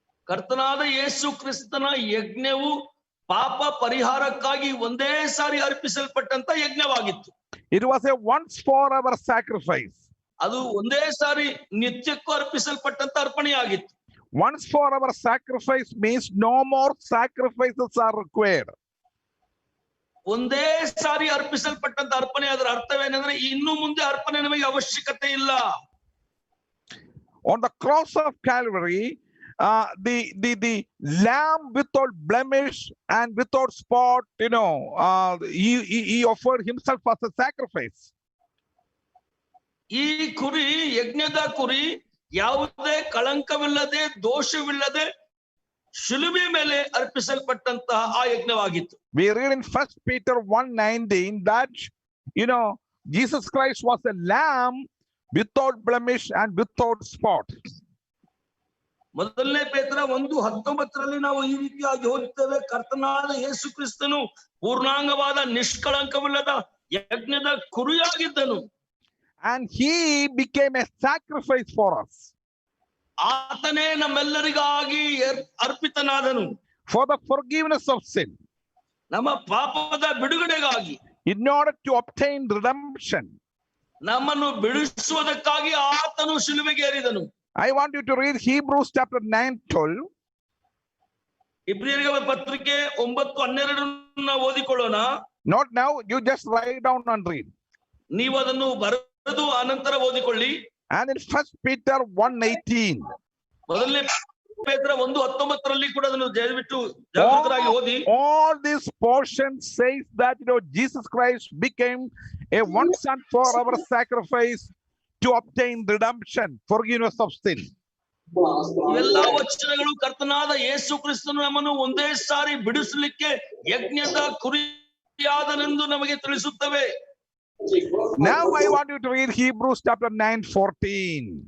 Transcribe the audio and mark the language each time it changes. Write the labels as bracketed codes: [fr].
[kn] ಕರ್ತನಾದ ಯೇಸು ಕ್ರಿಸ್ತನ ಯಜ್ಞವು ಪಾಪ ಪರಿಹಾರಕ್ಕಾಗಿ ಒಂದೇ ಸಾರಿ ಅರ್ಪಿಸಲ್ಪಟ್ಟಂತ ಯಜ್ಞವಾಗಿತ್ತು. [en] It was a once forever sacrifice. [kn] ಅದು ಒಂದೇ ಸಾರಿ ನಿತ್ಯಕ್ಕೂ ಅರ್ಪಿಸಲ್ಪಟ್ಟಂತ ಅರ್ಪಣೆಯಾಗಿತ್ತು. [en] Once forever sacrifice means no more sacrifices are required. [kn] ಒಂದೇ ಸಾರಿ ಅರ್ಪಿಸಲ್ಪಟ್ಟಂತ ಅರ್ಪಣೆ, ಅದರ ಅರ್ಥವೇನೆಂದ್ರೆ ಇನ್ನು ಮುಂದೆ ಅರ್ಪಣೆ ನಮಗೆ ಅವಶ್ಯಕತೆ ಇಲ್ಲ. [en] On the cross of Calvary, the lamb without blemish and without spot, he offered himself as a sacrifice. [kn] ಈ ಕುರಿ, ಯಜ್ಞದ ಕುರಿ ಯಾವುದೇ ಕಳಂಕವಿಲ್ಲದೆ ದೋಷವಿಲ್ಲದೆ ಶಿಲುಬೆ ಮೇಲೆ ಅರ್ಪಿಸಲ್ಪಟ್ಟಂತಹ ಆ ಯಜ್ಞವಾಗಿತ್ತು. [en] We read in 1 Peter 1:19 that Jesus Christ was a lamb without blemish and without spot. [kn] ಮೊದಲನೇ ಪೇತ್ರ 1:19 ನಾವು ಈ ರೀತಿಯಾಗಿ ಓದುತ್ತೇವೆ, ಕರ್ತನಾದ ಯೇಸು ಕ್ರಿಸ್ತನು ಪೂರ್ಣಾಂಗವಾದ ನಿಷ್ಕಳಂಕವಿಲ್ಲದ ಯಜ್ಞದ ಕುರಿಯಾಗಿದ್ದನು. [en] And he became a sacrifice for us. [kn] ಆತನೇ ನಮ್ಮೆಲ್ಲರಿಗಾಗಿ ಅರ್ಪಿತನಾದನು. [en] For the forgiveness of sin. [kn] ನಮ್ಮ ಪಾಪದ ಬಿಡುಗಡೆಗಾಗಿ. [en] In order to obtain redemption. [kn] ನಮ್ಮನ್ನು ಬಿಡಿಸುವುದಕ್ಕಾಗಿ ಆತನು ಶಿಲುಬೆಗೆ ಏರಿದನು. [en] I want you to read Hebrews chapter 9:12. [kn] ಇಬ್ರಿಯರಿಗೆ ಪತ್ರಿಕೆ 9:12 ಓದಿಕೊಳ್ಳೋಣ. [en] Not now, you just write down and read. [kn] ನೀವು ಅದನ್ನು ಬರೆದು ಅನಂತರ ಓದಿಕೊಳ್ಳಿ. [en] And in 1 Peter 1:18. [kn] ಮೊದಲನೇ ಪೇತ್ರ 1:19 ಕೂಡ ಅದನ್ನು ದಯವಿಟ್ಟು ಜಾಗೃತರಾಗಿ ಓದಿ. [en] All this portion says that Jesus Christ became a once and for our sacrifice to obtain redemption, forgiveness of sin. [kn] ಇವೆಲ್ಲ ವಚನಗಳು ಕರ್ತನಾದ ಯೇಸು ಕ್ರಿಸ್ತನು ನಮ್ಮನ್ನು ಒಂದೇ ಸಾರಿ ಬಿಡಿಸಲಿಕ್ಕೆ ಯಜ್ಞದ ಕುರಿಯಾದನೆಂದು ನಮಗೆ ತಿಳಿಸುತ್ತವೆ. [en] Now I want you to read Hebrews chapter 9:14.